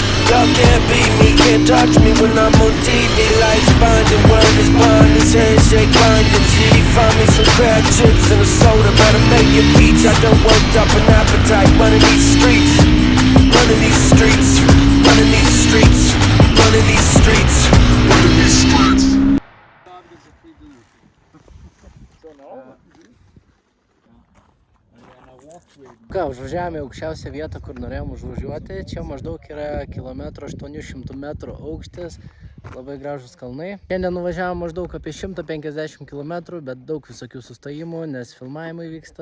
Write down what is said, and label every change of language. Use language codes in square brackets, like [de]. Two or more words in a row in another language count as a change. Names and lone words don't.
[en] Y'all can't beat me, can't touch me when I'm on TV. Lights blinding, word is bond, this handshake blinding. G, find me some crab chips and a soda, better make it beach. I done worked up an appetite, running these streets, running these streets, running these streets, running these streets, running these streets. [lt] Ką, užvažiavome į aukščiausią vietą, kur norėjom užvažiuoti. Čia maždaug yra 1,800 m aukštis, labai gražus kalnai. Šiandien nuvažiavome maždaug apie 150 km, bet daug visokių sustojimų, nes filmavimai vyksta.